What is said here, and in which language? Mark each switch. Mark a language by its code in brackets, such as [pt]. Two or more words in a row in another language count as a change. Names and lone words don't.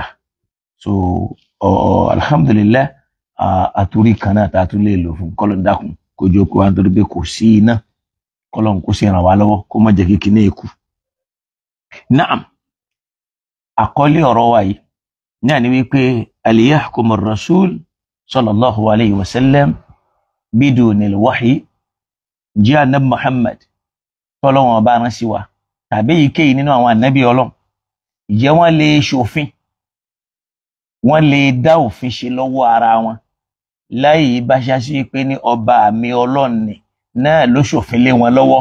[yo] So alhamdulillah àtúrí kan náà tá a tún lè lò fún kọ́lọ́run dákun kojú kó wá nítorí pé kò sí iná kọ́lọ́run kó sì ràn wá lọ́wọ́ kó má jẹ́ kí kíní ikú. Naam, àkọlé ọ̀rọ̀ wa yìí náà ni wípé [ar] أيحكم الرسول صلى الله عليه وسلم بدون الوحي [yo] jẹ́ Ànábì Muhammad tọ́lọ́run ọba rán sí wa tàbí èyíkéyìí nínú àwọn ànábì Ọlọ́run ìjẹ́ wọ́n lè ṣòfin wọ́n lè dá òfin ṣe lọ́wọ́ ara wọn láì bá ṣáṣí pé ní ọba àmì Ọlọ́run ni náà ló ṣòfin lé wọn lọ́wọ́.